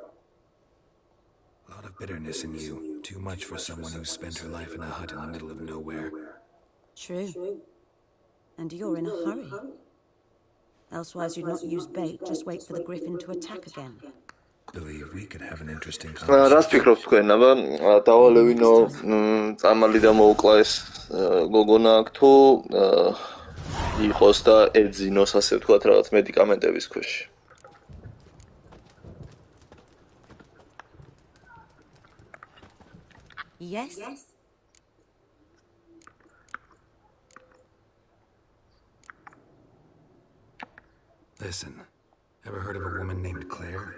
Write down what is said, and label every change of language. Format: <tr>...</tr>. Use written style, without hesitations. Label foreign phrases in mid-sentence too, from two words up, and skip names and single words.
<en>A lot of bitterness in you. Too much for someone who's spent her life in a hut in the middle of nowhere. True. And you're in a hurry. Elsewise you'd not use bait, just wait for the griffin to attack again. Believe we could have an interesting conversation.</en> <ka>Რას ფიქრობთ თქვენ? აბა დავალევინო წამალი და მოუკლა ეს გოგონა აქ თუ იყოს და ეძინოს ასე ვთქვათ რაღაც მედიკამენტების ქვეშ.</ka> <en>Yes. Listen, ever heard of a woman named Claire?</en>